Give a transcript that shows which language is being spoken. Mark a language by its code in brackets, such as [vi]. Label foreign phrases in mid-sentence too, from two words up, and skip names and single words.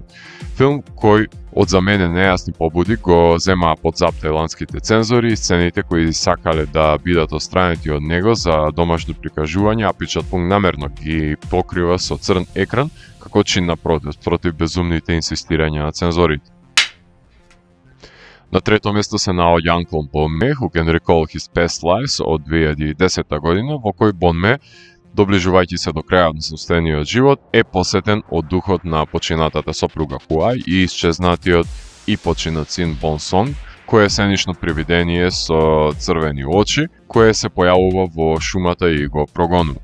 [mk] Филм кој од за мене нејасни побуди го земаа под зап тајландските цензори и сцените кои сакале да бидат отстранети од него за домашно прикажување, а Пичатпонг намерно ги покрива со црн екран како чин на протест против безумните инсистирања на цензорите. На трето место се наоѓа Uncle Bon Me, Who Can Recall His Past Lives од 2010 година, во кој Bon Me, доближувајќи се до крајот на собствениот живот, е посетен од духот на починатата сопруга Хуај и исчезнатиот и починат син Bon Song, кој е сценично привидение со црвени очи, кое се појавува во шумата и го прогонува.